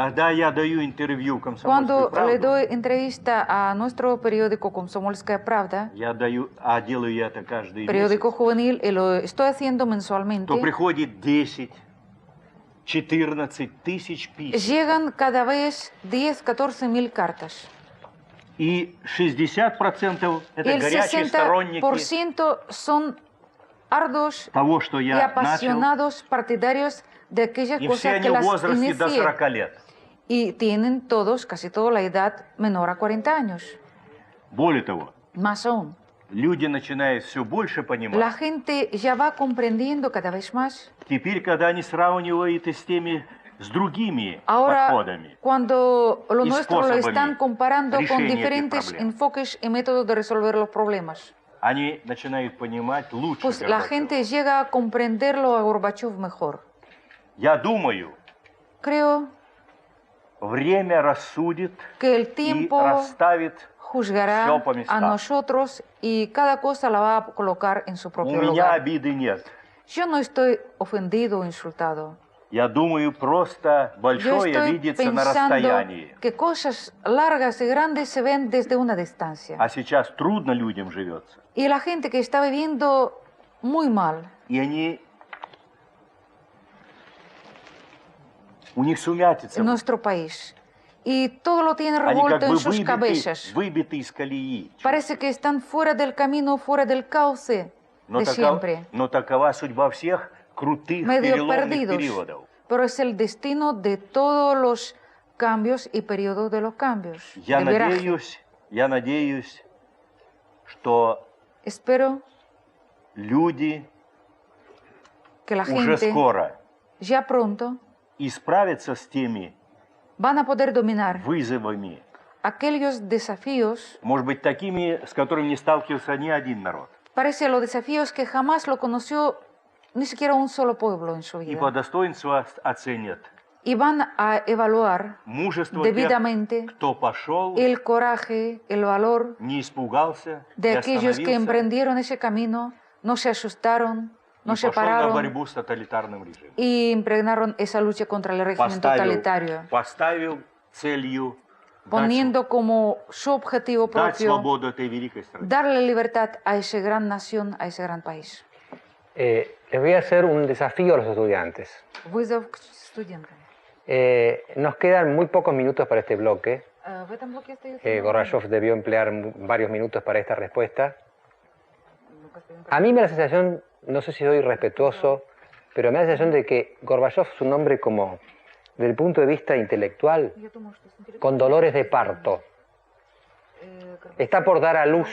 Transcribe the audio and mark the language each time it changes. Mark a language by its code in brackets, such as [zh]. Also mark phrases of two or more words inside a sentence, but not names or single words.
[es] Cuando le doy entrevista a nuestro periódico Komsomolskaya Pravda, periódico juvenil, y lo estoy haciendo mensualmente, llegan cada vez 10-14 cartas. Y 60% [ru] это горячие сторонники [es] 60% son arduos y apasionados partidarios de aquellas cosas que las inicié. Y tienen todos, casi toda la edad menor a 40 años. [ru] Более того, [es] más aún, [ru] люди начинают все больше понимать. [es] La gente ya va comprendiendo cada vez más. [ru] Теперь, когда они сравнивают с теми с другими [es] Ahora, [ru] подходами, [es] cuando lo nuestro lo están comparando con diferentes enfoques y métodos de resolver los problemas, [ru] они начинают понимать лучше. [es] Pues la gente llega a comprenderlo a Gorbachev mejor. [ru] Я думаю, [es] creo [ru] время рассудит [es] que el tiempo [ru] и расставит [es] juzgará [ru] все по местам. [es] A nosotros y cada cosa la va a colocar en su propio [ru] У меня [es] lugar. [ru] обиды нет. [es] Yo no estoy ofendido o insultado. [ru] Я думаю, просто большое видится на расстоянии. [es] Que cosas largas y grandes se ven desde una distancia. [ru] А сейчас трудно людям живется. [es] Y la gente que está viviendo muy mal. [ru] И они у них сумятица. [es] En nuestro país. Y todo lo tienen revuelto en sus cabezas. [ru] Выбиты из колеи. [es] Parece que están fuera del camino, fuera del cauce de siempre. [ru] Но такова судьба всех крутых переломных периодов. [es] Pero es el destino de todos los cambios y periodos de los cambios. [ru] Я надеюсь, что [es] Espero [ru] люди [es] que la [ru] уже [es] gente [ru] скоро [es] ya pronto [ru] справятся с теми [es] van a poder dominar [ru] вызовами, [es] aquellos desafíos, [ru] может быть, такими, с которыми не сталкивался ни один народ. [es] Parece los desafíos que jamás lo conoció ni siquiera un solo pueblo en su vida. [ru] И по достоинству оценят [es] Y van a evaluar [ru] мужество [es] debidamente [ru] тех, кто пошел, [es] el coraje, el valor [ru] не испугался, [es] de aquellos que emprendieron ese camino, no se asustaron, no se [ru] пошел на [es] pararon [ru] борьбу с тоталитарным режимом. [es] y impregnaron esa lucha contra el régimen totalitario, [ru] Поставил целью [es] poniendo como su objetivo [ru] дать [es] propio [ru] свободу этой великой стране. [es] darle libertad a esa gran nación, a ese gran país. Les voy a hacer un desafío a los estudiantes. [ru] Вызов к студентам. [es] Nos quedan muy pocos minutos para este bloque. [ru] В этом блоке остается [es] Gorbachev debió emplear varios minutos para esta respuesta. A mí me da la sensación, no sé si soy respetuoso, pero me da la sensación de que Gorbachev es un hombre como, desde el punto de vista intelectual, con dolores de parto. Está por dar a luz.